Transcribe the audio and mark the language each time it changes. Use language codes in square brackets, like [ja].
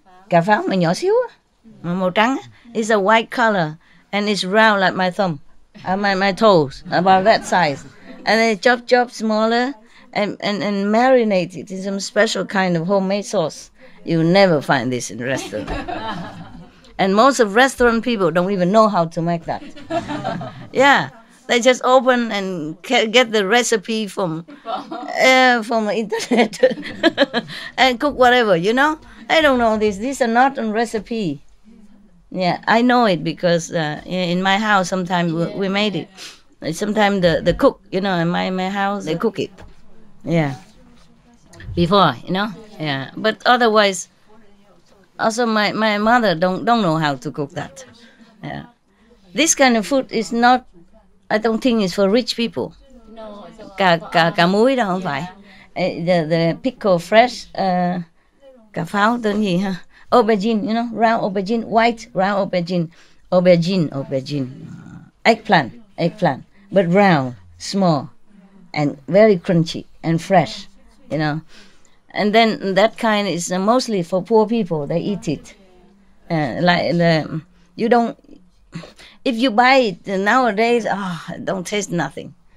[vi] Cà pháo mà nhỏ xíu á, màu trắng. [en] It's a white color and it's round like my thumb, my toes, about that size. And they chop smaller and marinate it in some special kind of homemade sauce. You never find this in restaurant. And most of restaurant people don't even know how to make that. Yeah. They just open and get the recipe from the internet and cook whatever, They don't know this. These are not on recipe. Yeah, I know it because in my house sometimes we made it. Sometimes the cook, in my house, they cook it. Yeah. Before, Yeah. But otherwise, also my mother don't know how to cook that. Yeah. This kind of food is not, I don't think it's for rich people. No. [vi] Cà muối đâu không phải. [en] The pickle fresh, [vi] cà pháo tên gì ha? [en] Aubergine, round aubergine, white round aubergine. Eggplant, but round, small, and very crunchy and fresh, And then that kind is mostly for poor people. They eat it. If you buy it nowadays, it don't taste nothing.